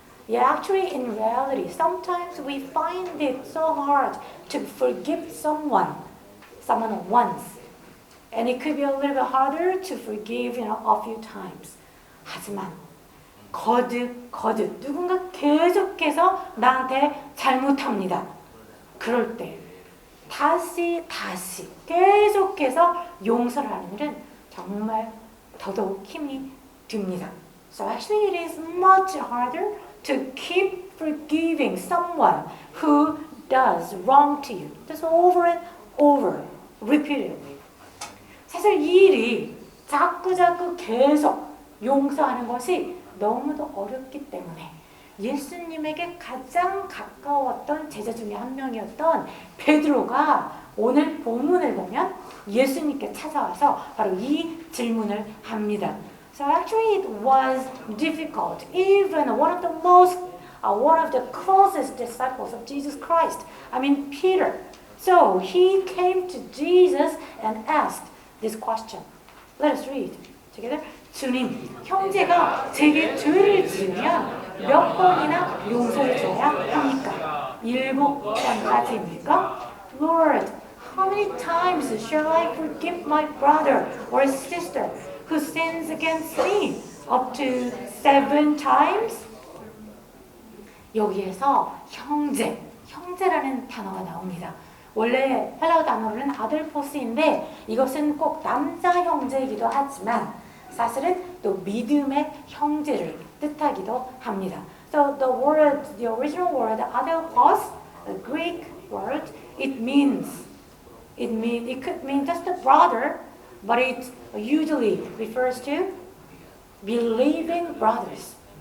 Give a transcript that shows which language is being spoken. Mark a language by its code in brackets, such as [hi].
[en] Yeah, actually, in reality, sometimes we find it so hard to forgive someone once. And it could be a little bit harder to forgive, a few times. [ko] 하지만 거듭 누군가 계속해서 나한테 잘못합니다. 그럴 때 다시 계속해서 용서를 하는 일은 정말 더더욱 힘이 듭니다. [en] So actually, it is much harder to keep forgiving someone who does wrong to you. Just over and over, repeatedly. [ko] 사실 이 일이 자꾸 계속 용서하는 것이 너무도 어렵기 때문에 예수님에게 가장 가까웠던 제자 중에 한 명이었던 베드로가 오늘 본문을 보면 예수님께 찾아와서 바로 이 질문을 합니다. [en] So actually it was difficult. Even one of the closest disciples of Jesus Christ, Peter. So he came to Jesus and asked this question. Let us read together. [ko] 주님, 형제가 제게 죄를 지으면 몇 번이나 용서해 줘야 합니까? 7번까지입니까? [en] Lord, how many times shall I forgive my brother or sister who sins against me? Up to 7 times? [ko] 여기에서 형제라는 단어가 나옵니다. 원래 헬라어 단어로는 아들포스인데 이것은 꼭 남자 형제이기도 하지만 사실은 또 믿음의 형제를 뜻하기도 합니다. [en] So the original word adelphos, the Greek word, it could mean just a brother, but it usually refers to believing brothers.